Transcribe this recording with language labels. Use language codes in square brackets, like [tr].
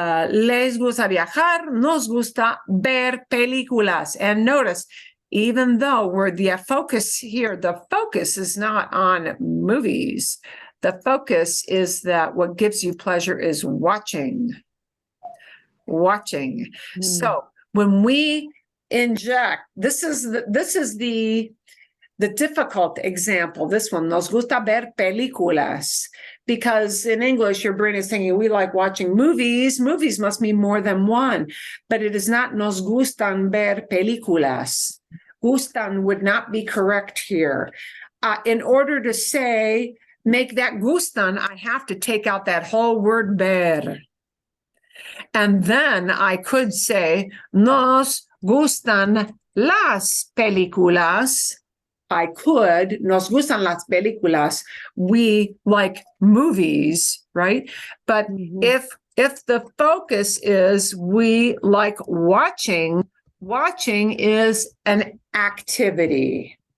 [es] Les gusta viajar, nos gusta ver películas. [en] And notice, even though the focus here, the focus is not on movies. The focus is that what gives you pleasure is watching. So when we inject, this is the difficult example. This one, [es] nos gusta ver películas. [en] Because in English, your brain is thinking, we like watching movies. Movies must mean more than one. But it is not [es] nos gustan ver películas. [en] Gustan would not be correct here. In order to say, make that gustan, I have to take out that whole word ver. And then I could say, [es] nos gustan las películas. [en] I could, [es] nos gustan las películas. [en] We like movies, right? But if the focus is we like watching is an activity.